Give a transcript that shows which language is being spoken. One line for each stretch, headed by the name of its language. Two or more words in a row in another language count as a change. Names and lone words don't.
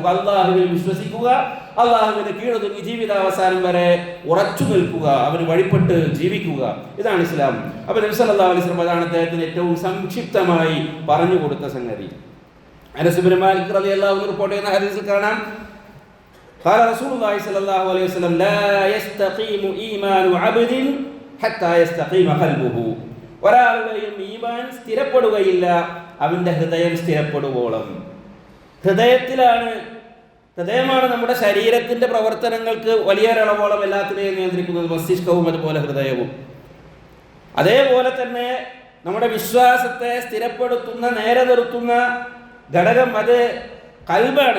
Malayalam: അള്ളാഹുവിൽ വിശ്വസിക്കുക, അള്ളാഹുവിന്റെ കീഴൊതുങ്ങി ജീവിതാവസാനം വരെ ഉറച്ചു നിൽക്കുക, അവന് വഴിപ്പെട്ട് ജീവിക്കുക. ഇതാണ് ഇസ്ലാം. അപ്പൊ നബി
Arabic: صلى الله عليه وسلم
Malayalam: അതാണ് അദ്ദേഹത്തിന് ഏറ്റവും സംക്ഷിപ്തമായി പറഞ്ഞു കൊടുത്ത സംഗതി. അനസ് ഇബ്നു മാലിക്
Arabic: رضي الله عنه
Malayalam: റിപ്പോർട്ട് ചെയ്യുന്ന ഹദീസിൽ കാണാം,
Arabic: قال رسول الله صلى الله عليه وسلم لا يستقيم إيمان عبد حتى يستقيم قلبه.
Malayalam: ഒരാളുടെയും ഈമാൻ സ്ഥിരപ്പെടുകയില്ല അവന്റെ ഹൃദയം സ്ഥിരപ്പെടുവോളം. ഹൃദയമാണ് നമ്മുടെ ശരീരത്തിന്റെ പ്രവർത്തനങ്ങൾക്ക് വലിയൊരളവോളം എല്ലാത്തിനെയും നിയന്ത്രിക്കുന്നത്, മസ്തിഷ്കവും അതുപോലെ ഹൃദയവും. അതേപോലെ തന്നെ നമ്മുടെ വിശ്വാസത്തെ സ്ഥിരപ്പെടുത്തുന്ന, നേരെ നിർത്തുന്ന ഘടകം അത് കൽബാണ്.